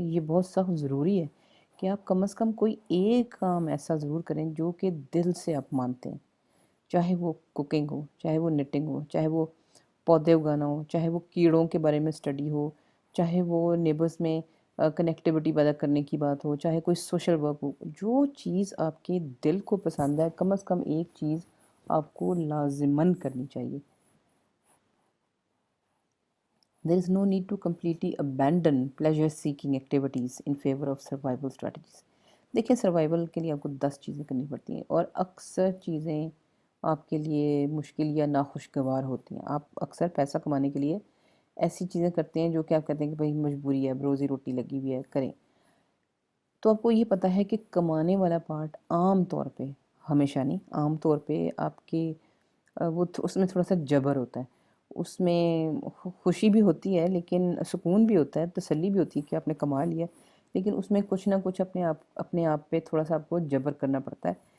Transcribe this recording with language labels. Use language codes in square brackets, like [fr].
[ur] یہ بہت سخت ضروری ہے کہ آپ کم از کم کوئی ایک کام ایسا ضرور کریں جو کہ دل سے آپ مانتے ہیں، چاہے وہ کوکنگ ہو، چاہے وہ نٹنگ ہو، چاہے وہ پودے اگانا ہو، چاہے وہ کیڑوں کے بارے میں اسٹڈی ہو، چاہے وہ نیبرز میں کنیکٹیوٹی پیدا کرنے کی بات ہو، چاہے کوئی سوشل ورک ہو. جو چیز آپ کے دل کو پسند ہے کم از کم ایک چیز آپ کو لازماً کرنی چاہیے. [en] There is no need to completely abandon pleasure seeking activities in favor of survival strategies. [ur] دیکھیں سروائیول کے لیے آپ کو 10 چیزیں کرنی پڑتی ہیں اور اکثر چیزیں آپ کے لیے مشکل یا ناخوشگوار ہوتی ہیں. آپ اکثر پیسہ کمانے کے لیے ایسی چیزیں کرتے ہیں جو کہ آپ کہتے ہیں کہ بھائی مجبوری ہے، اب روزی روٹی لگی ہوئی ہے، کریں. تو آپ کو یہ پتہ ہے کہ کمانے والا پارٹ عام طور پہ، ہمیشہ نہیں، عام طور پہ آپ کے اس میں تھوڑا سا جبر ہوتا ہے، اس میں خوشی بھی ہوتی ہے، لیکن سکون بھی ہوتا ہے، تسلی بھی ہوتی ہے کہ آپ نے کما لیا، لیکن اس میں کچھ نہ کچھ اپنے آپ پہ تھوڑا سا آپ کو جبر کرنا پڑتا ہے.